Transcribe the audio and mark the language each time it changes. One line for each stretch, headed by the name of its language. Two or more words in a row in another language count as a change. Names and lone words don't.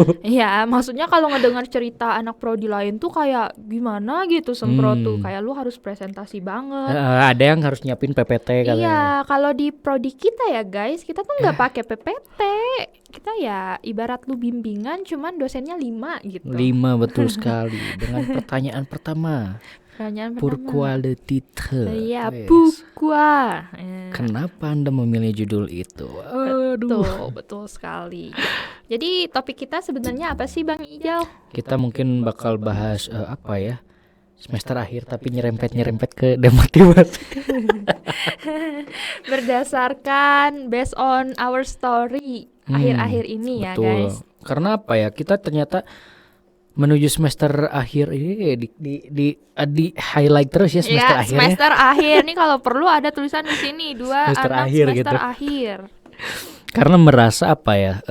Indonesian: Iya, maksudnya kalau ngedengar cerita anak prodi lain tuh kayak gimana gitu sempro tuh, kayak lu harus presentasi banget. Ada yang harus nyiapin PPT katanya. Iya, kalau di prodi kita ya guys, kita tuh nggak pakai PPT. Kita ya ibarat lu bimbingan, cuman dosennya 5 gitu. 5 betul sekali. Dengan pertanyaan pertama. Pertanyaan
French: Pourquoi le titre?
Indonesian: Iya, Yes. pourquoi. Kenapa Anda memilih judul itu? Betul sekali. Jadi topik kita sebenarnya apa sih Bang Ijal? Kita mungkin bakal bahas apa ya? Semester akhir tapi nyerempet ke demotivasi. Berdasarkan
English: based on our story
Indonesian: akhir-akhir ini ya Betul. guys. Karena apa ya? Kita ternyata menuju semester akhir ini di highlight terus ya semester Ya, akhirnya. semester akhir nih kalau perlu ada tulisan di sini 2 Semester anak akhir semester gitu. akhir. Karena merasa apa ya?